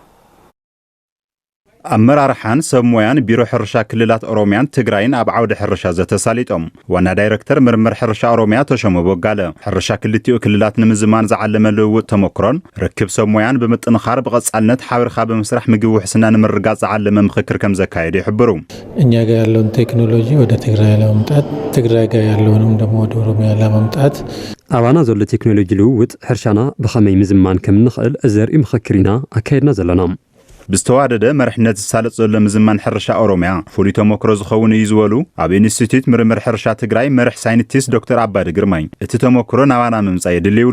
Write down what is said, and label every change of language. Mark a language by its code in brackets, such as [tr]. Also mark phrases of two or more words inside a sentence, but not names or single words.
[ti] ኣመራርሓን ሰሞያን ቢሮ ሕርሻ ክልላት ኦሮምያን ትግራይን ኣብ ዓውዲ ሕርሻ ዘተሳሊጦም ዋና ዳይሬክተር ምርምር ሕርሻ ኦሮምያ ተሾመ ቦጋለ ሕርሻ ክልቲኡ ክልላት ንምዝማን ዝዓለመ ልውውጥ ተሞክሮን ርክብ ሰሞያን ብምጥንኻር ብቐጻልነት ሓቢርካ ብምስራሕ ምግቢ ውሕስና ንምርጋጽ ዝዓለመ ምክክር ከም ዘካየደ ይሕብሩ [am] እኛ ጋር ያለውን ቴክኖሎጂ ወደ ትግራይ ለማምጣት ትግራይ ጋር ያለውንም ደግሞ ወደ ኦሮሚያ ለማምጣት [ti] ኣባና ዘሎ ቴክኖሎጂ ልውውጥ ሕርሻና ብኸመይ ምዝማን ከም ንኽእል ዘርኢ ምክክር ኢና ኣካየድና ዘለና ብስተዋደደ መርሕነት ዝሳለጥ ዘሎ ምዝማን ሕርሻ ኦሮምያ ፍሉይ ተሞክሮ ዝኸውን እዩ ዝበሉ ኣብ ኢንስቲትዩት ምርምር ሕርሻ ትግራይ መርሕ ሳይንቲስት ዶክተር ኣባዲ ግርማይ እቲ ተሞክሮ ናባና ምምጻእ የድሊ ይብሉ